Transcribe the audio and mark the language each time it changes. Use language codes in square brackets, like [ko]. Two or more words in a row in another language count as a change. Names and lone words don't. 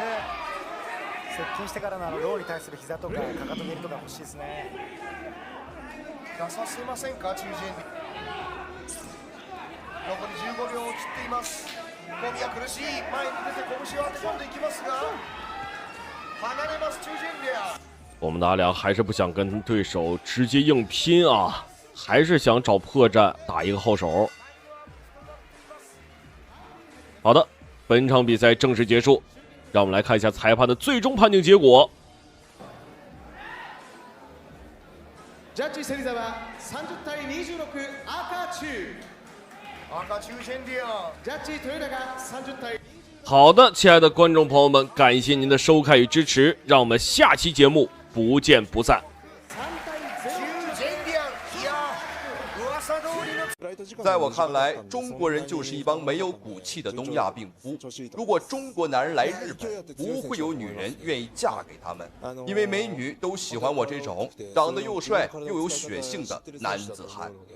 [ja] 接近してからのローに対する膝とかかかと蹴りとか欲しいですね。出させませんか、チュウ・ジェンリャン。残り15秒を切っています。小宮苦しい、前に出て拳を当て込んでいきますが離れます。チュウ・ジェンリャン。 [zh] 我们的阿良还是不想跟对手直接硬拼啊，还是想找破绽打一个后手。好的，本场比赛正式结束，让我们来看一下裁判的最終判定結果。 [ja] ジャッジ芹沢30対26赤チュウ。赤チュウ・ジェンリャン。ジャッジ豊永30対。 [zh] 好的，親愛的觀眾朋友們，感謝您的收看與支持，讓我們下期節目不見不散。在我看来，中国人就是一帮没有骨气的东亚病夫。如果中国男人来日本，不会有女人愿意嫁给他们，因為美女都喜歡我這種長得又帥又有血性的男子漢。